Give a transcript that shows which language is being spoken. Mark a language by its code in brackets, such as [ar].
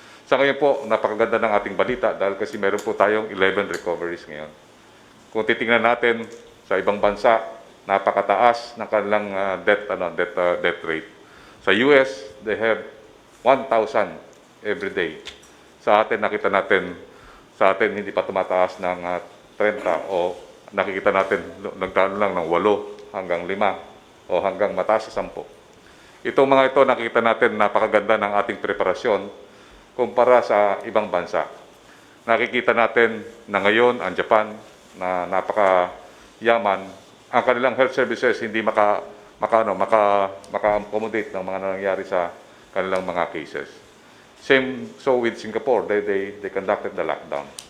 [tl] Sa ngayon po, napakaganda ng ating balita dahil kasi meron po tayong 11 recoveries ngayon. Kung titingnan natin sa ibang bansa, napakataas ng kanilang death rate. Sa US, [en] they have 1,000 every day. [tl] Sa atin, nakita natin, sa atin hindi pa tumataas ng 30 o nakikita natin nagdaan lang ng 8 hanggang 5 o hanggang mataas sa 10. Itong mga ito, nakikita natin napakaganda ng ating preparasyon kumpara sa ibang bansa. Nakikita natin na ngayon ang Japan na napakayaman, ang kanilang health services hindi maka-accommodate ng mga nangyayari sa kanilang mga cases. [en] Same so with Singapore, they conducted the lockdown.